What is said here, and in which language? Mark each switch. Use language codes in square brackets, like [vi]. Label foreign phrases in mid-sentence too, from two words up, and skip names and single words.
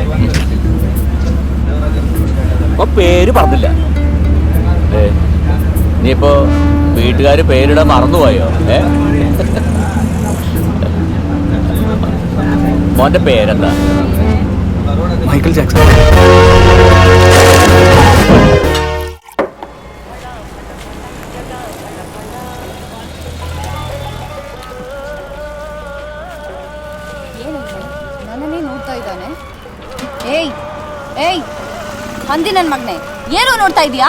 [ml] അപ്പൊ പേര് പറഞ്ഞില്ല. ഇനിയിപ്പോ വീട്ടുകാർ പേരിടാൻ മറന്നുപോയോ? മോന്റെ പേരെന്താ? മൈക്കിൾ ജാക്സൺ. [kn] ನನ್ನನ್ನೇ ನೋಡ್ತಾ ಇದ್ದಾನೆ. ಏಯ್ ಏಯ್ ಹಂದಿ ನನ್ನ ಮಗನೇ, ಏನೋ ನೋಡ್ತಾ ಇದೀಯಾ?